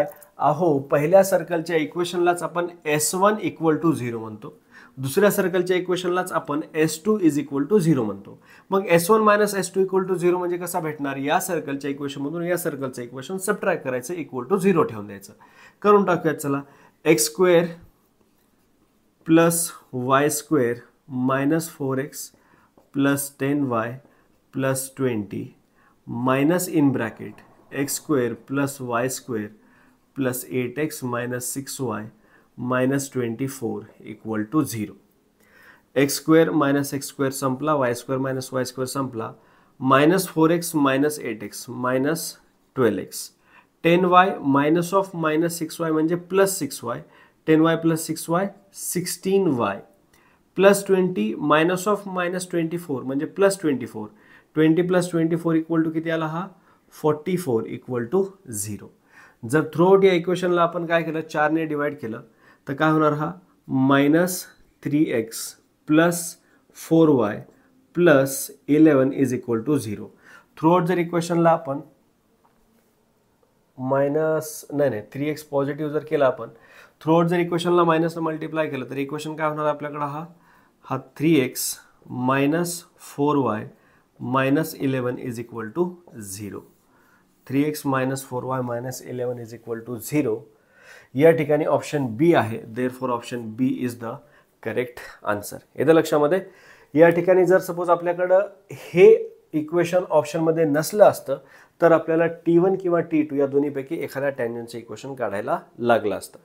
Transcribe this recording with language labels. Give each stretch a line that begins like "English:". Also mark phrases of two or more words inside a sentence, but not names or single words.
Marathi: अहो, पहिल्या सर्कलच्या इक्वेशनलाच आपण S1
English: equal to
Marathi: 0 म्हणतो, दुसऱ्या सर्कलच्या इक्वेशनलाच आपण S2
English: is equal to
Marathi: 0 म्हणतो. मग S1 - S2
English: equal to
Marathi: 0 म्हणजे कसा भेटणार? या सर्कलच्या इक्वेशनमधून या सर्कलचं इक्वेशन सबट्रॅक्ट करायचं,
English: equal to
Marathi: 0 ठेवून द्यायचं. करून टाकूयात चला. x² + y² - 4x + 10y + 20
English: minus in bracket
Marathi: x² + y² + 8x - 6y - 24
English: equal to
Marathi: 0. x² - x² संपला, y² - y² संपला, -4x - 8x - 12x 10y -6y म्हणजे +6y 10y + 6y 16y + 20 -24 म्हणजे +24 20 + 24
English: equal to
Marathi: किती आला हा 44
English: equal to
Marathi: 0. जर थ्रूआउट या इक्वेशनला आपण काय केलं 4 ने डिवाइड केलं तर काय होणार हा -3x + 4y + 11
English: is equal to
Marathi: 0. थ्रूआउट जर इक्वेशनला आपण 3x पॉझिटिव्ह जर केला आपण थ्रूआउट जर इक्वेशनला मायनसला मल्टिप्लाय केलं तर इक्वेशन काय होणार आपल्याकडे हा 3x - 4y - 11
English: is equal to
Marathi: 0.
English: 3x - 4y - 11 is equal to 0.
Marathi: या ठिकाणी ऑप्शन बी आहे,
English: therefore option B is the correct answer.
Marathi: येतं लक्षामध्ये. या ठिकाणी जर सपोज आपल्याकडं हे इक्वेशन ऑप्शनमध्ये नसलं असतं तर आपल्याला T1 किंवा T2 या दोन्हीपैकी एखाद्या टँजंटचं इक्वेशन काढायला लागलं असतं.